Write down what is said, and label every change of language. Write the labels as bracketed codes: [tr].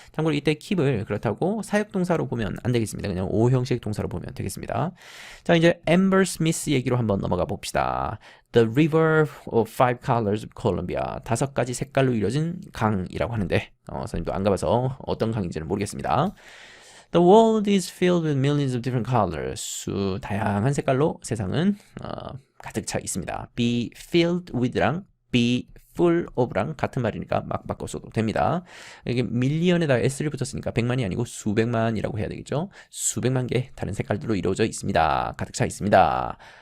[ko] 참고로 이때 keep을 그렇다고 사역동사로 보면 안 되겠습니다. 그냥 오형식 동사로 보면 되겠습니다. 자, 이제 Amber Smith 얘기로 한번 넘어가 봅시다. The River of Five Colors of Columbia 5가지 색깔로 이루어진 강이라고 하는데 선생님도 안 가봐서 어떤 강인지는 모르겠습니다. [en] The world is filled with millions of different colors. [ko] 다양한 색깔로 세상은 가득 차 있습니다. Be filled with랑 be full of랑 같은 말이니까 막 바꿔서도 됩니다. 여기 밀리언에다가 s를 붙였으니까 100만이 아니고 수백만이라고 해야 되겠죠. 수백만 개 다른 색깔들로 이루어져 있습니다. 가득 차 있습니다.